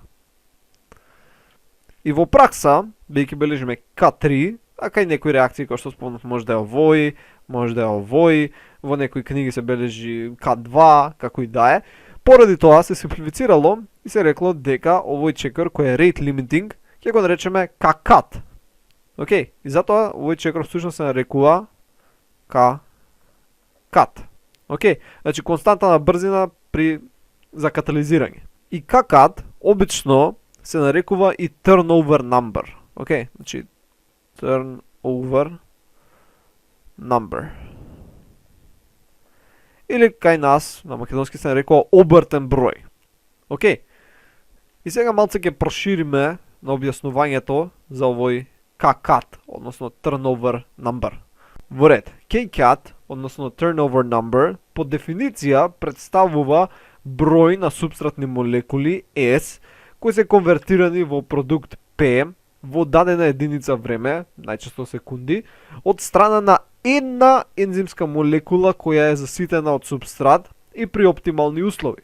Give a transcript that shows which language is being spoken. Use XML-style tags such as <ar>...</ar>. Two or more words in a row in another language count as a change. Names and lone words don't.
<mk>И во пракса, бидејќи бележиме К3, а кај некои реакции кои што спомнав може да е овој, може да е овој, во некои книги се бележи К2, како и да е. Поради тоа се симплифицирало и се рекло дека овој чекор кој е</mk> <en>rate limiting</en> <mk>ќе го наречеме К-cut. Океј, и затоа овој чекор всушност се нарекува К-cut. Океј, значи константа на брзина за катализирање. И К-cut обично се нарекува и</mk> <en>turnover number.</en> <mk>Океј, значи</mk> <en>turnover number.</en> <mk>Или кај нас, на македонски се нарекува обртен број. Океј. И сега малце ќе прошириме на објаснувањето за овој K-cut, односно</mk> <en>turnover number.</en> <mk>Во ред,</mk> <en>K-cut, односно turnover number,</en> <mk>по дефиниција представува број на супстратни молекули S, кои се конвертирани во продукт P во дадена единица време, најчесто секунди, од страна на една ензимска молекула која е заситена од супстрат и при оптимални услови.</mk>